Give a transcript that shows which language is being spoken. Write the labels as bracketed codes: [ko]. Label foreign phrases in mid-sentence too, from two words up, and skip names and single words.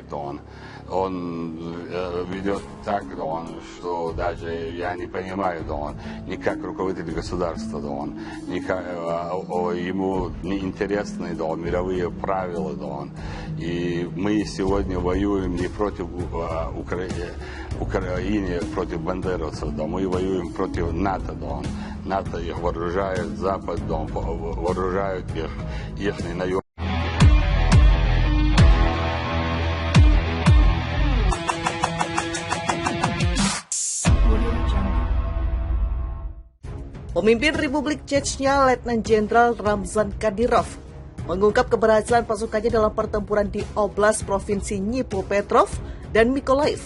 [ru] Он ведет так, что даже я не понимаю, не как руководитель государства, ему не интересны мировые правила. И мы сегодня воюем не против Украины, против бандеровцев, мы воюем против НАТО. НАТО их вооружает, Запад вооружает их наемники. [id] Pemimpin Republik Chechnya, Letnan Jenderal Ramzan Kadyrov, mengungkap keberhasilan pasukannya dalam pertempuran di Oblast Provinsi Dnipropetrovsk dan Mykolaiv.